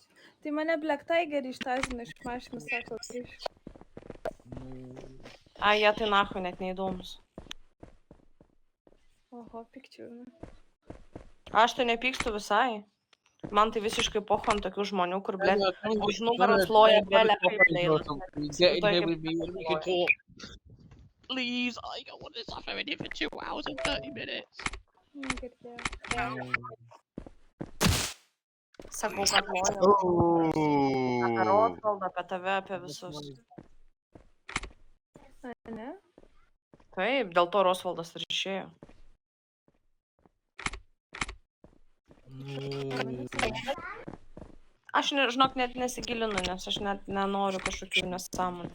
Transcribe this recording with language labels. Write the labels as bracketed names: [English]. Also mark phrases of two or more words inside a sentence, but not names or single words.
[Lithuanian] Tai mane Black Tiger ištazino iš mašinos, sako, grįž. Ai, jie tai nahu net neįdomus. Oho, pikčiūna. Aš tai nepykstu visai. Man tai visiškai pocho ant tokių žmonių, kur, blėt, už nugaros loja belę kaip Leila. [English] Get in here with me and we can talk. Please, I don't want to suffer in here for 2 hours and 30 minutes. [Lithuanian] Negirdėjau. Sakau, kad loja. Apie Rosvaldą, apie tave, apie visus. Ne? Taip, dėl to Rosvaldas ir išėjo. Aš, žinok, net nesigilinu, nes aš net nenoriu kažkokių nesąmonių.